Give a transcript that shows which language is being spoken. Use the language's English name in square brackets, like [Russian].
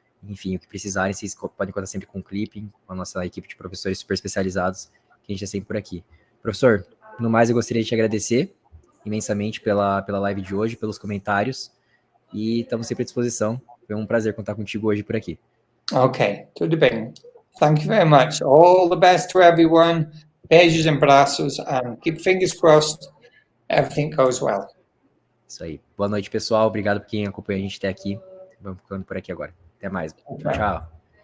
[Portuguese] Enfim, o que precisarem, vocês podem contar sempre com o Clipping, com a nossa equipe de professores super especializados, que a gente é sempre por aqui. Professor, no mais, eu gostaria de te agradecer imensamente pela live de hoje, pelos comentários, e estamos sempre à disposição. Foi um prazer contar contigo hoje por aqui. [English] Ok, [Portuguese] tudo bem. [English] Thank you very much. All the best to everyone. [Portuguese] Beijos e abraços, [English] and keep fingers crossed everything goes well. [Portuguese] Isso aí. Boa noite, pessoal. Obrigado por quem acompanhou a gente até aqui. Vamos ficando por aqui agora. Até mais. Tchau, tchau.